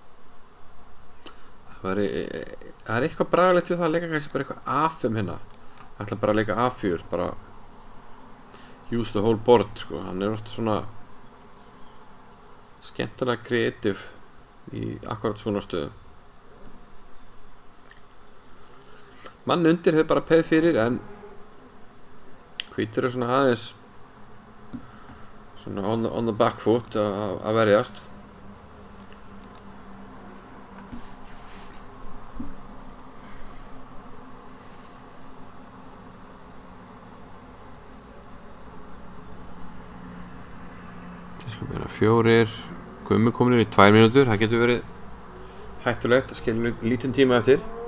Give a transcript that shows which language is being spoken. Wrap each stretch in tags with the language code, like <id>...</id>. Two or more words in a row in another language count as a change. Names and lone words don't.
<is>Það er eitthvað bragalegt við það að leika kannski bara eitthvað A5 hérna. ætla bara að leika A4 bara</is> <en>use the whole board</en> <is>sko, hann er ofta svona skemmtilega kreatív í akkurat svona stöðum. Mann undir hefur bara peð fyrir en hvítur er svona aðeins svona</is> <en>on the back foot</en> <is>að verjast. Það skal vera 4, Gummi komin í 2 mínútur, það getur verið hættulegt, það skilur lítinn tíma eftir.</is>